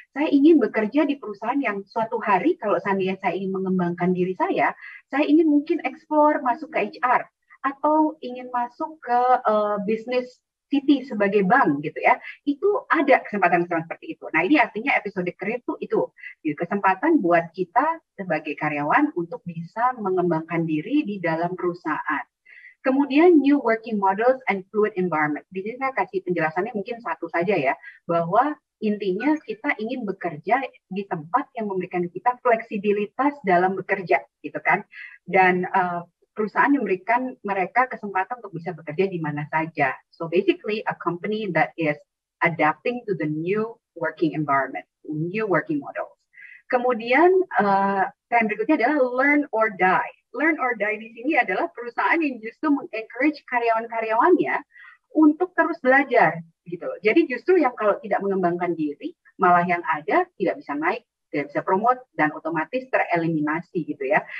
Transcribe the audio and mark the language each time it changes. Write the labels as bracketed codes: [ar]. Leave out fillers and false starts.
[id] Saya ingin bekerja di perusahaan yang suatu hari, kalau seandainya saya ingin mengembangkan diri saya ingin mungkin explore masuk ke HR, atau ingin masuk ke bisnis Citi sebagai bank gitu ya, itu ada kesempatan-kesempatan seperti itu. Nah ini artinya episode career itu kesempatan buat kita sebagai karyawan untuk bisa mengembangkan diri di dalam perusahaan. Kemudian [en] new working models and fluid environment. [id] Di sini saya kasih penjelasannya mungkin satu saja ya, bahwa intinya kita ingin bekerja di tempat yang memberikan kita fleksibilitas dalam bekerja gitu kan, dan perusahaan yang memberikan mereka kesempatan untuk bisa bekerja di mana saja. [en] So basically a company that is adapting to the new working environment, new working models. [id] Kemudian tren berikutnya adalah [en] learn or die. Learn or die [id] di sini adalah perusahaan yang justru mengencourage karyawan-karyawannya untuk terus belajar gitu. Jadi justru yang kalau tidak mengembangkan diri, malah yang ada tidak bisa naik, tidak bisa promote, dan otomatis tereliminasi gitu ya.